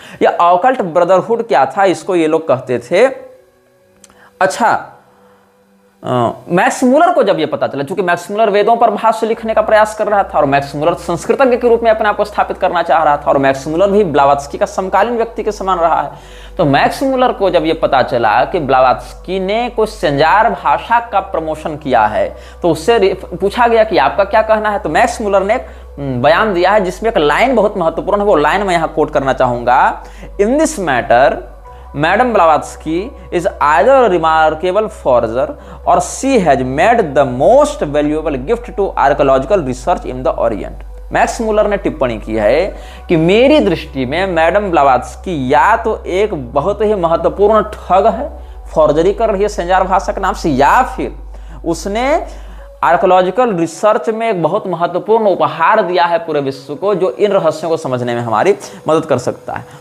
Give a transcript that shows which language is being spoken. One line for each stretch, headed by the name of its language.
Hindi: यह occult brotherhood क्या था, इसको ये लोग कहते थे। अच्छा, मैक्स मुलर को जब ये पता चला, क्योंकि मैक्स मुलर वेदों पर भाष्य लिखने का प्रयास कर रहा था और मैक्स मुलर संस्कृतज्ञ के रूप में अपने आप को स्थापित करना चाह रहा था, और मैक्स मुलर भी ब्लावात्स्की का समकालीन व्यक्ति के समान रहा है। तो मैक्स मुलर को जब ये पता चला कि ब्लावात्स्की ने कोई संजार भाषा का प्रमोशन किया है, तो उससे पूछा गया कि आपका क्या कहना है। तो मैक्स मुलर ने एक बयान दिया है जिसमें एक लाइन बहुत महत्वपूर्ण है, वो लाइन मैं यहां कोट करना चाहूंगा।
English: In this matter Madam Blavatsky is either a remarkable forger or she has made the most valuable gift to archaeological research in the Orient।
Hindi: Max Muller ने टिप्पणी की है कि मेरी दृष्टि में मैडम ब्लावात्स्की या तो एक बहुत ही महत्वपूर्ण ठग है, फॉर्जरी कर रही है संजार भाषा के नाम से, या फिर उसने आर्कोलॉजिकल रिसर्च में एक बहुत महत्वपूर्ण उपहार दिया है पूरे विश्व को, जो इन रहस्यों को समझने में हमारी मदद कर सकता है।